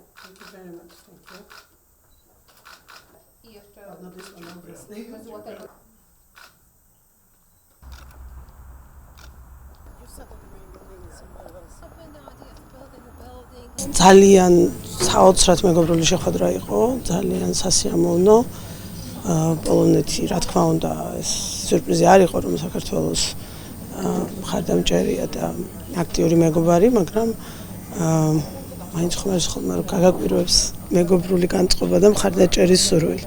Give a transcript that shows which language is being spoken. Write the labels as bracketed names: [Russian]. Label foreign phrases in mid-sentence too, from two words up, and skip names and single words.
[English] Thank you very much. Thank you. But not this one, obviously. [Georgian] ძალიან საოცრად მეგობრული შეხვედრა იყო, ძალიან სასიამოვნო. პოლონეთი, რა თქმა უნდა, ეს სიურპრიზი არ იყო, რომ საქართველოს მხარდამჭერია და აქტიური მეგობარი, მაგრამ მაინც ხოლმე გაგაკვირვებს მეგობრული განწყობა და მხარდაჭერის სურვილი.